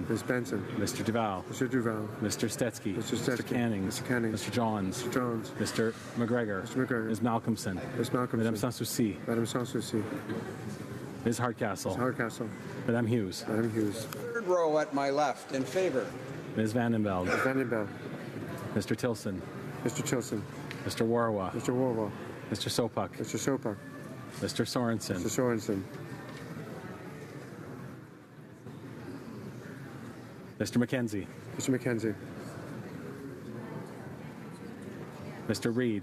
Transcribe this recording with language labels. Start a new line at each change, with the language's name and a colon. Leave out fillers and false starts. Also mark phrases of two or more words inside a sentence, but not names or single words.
English: Mr. Duval. Mr. Stetsky. Mr. Canning. Mr. Johns. Mr. McGregor. Ms. Malcolmson. Madame Sanssouci. Ms. Hardcastle. Madame Hughes. Third row at my left in favor. Ms. Vandenveld. Mr. Tilson. Mr. Warwa. Mr. Sopak. Mr. Sorensen. Mr. McKenzie. Mr. Reed.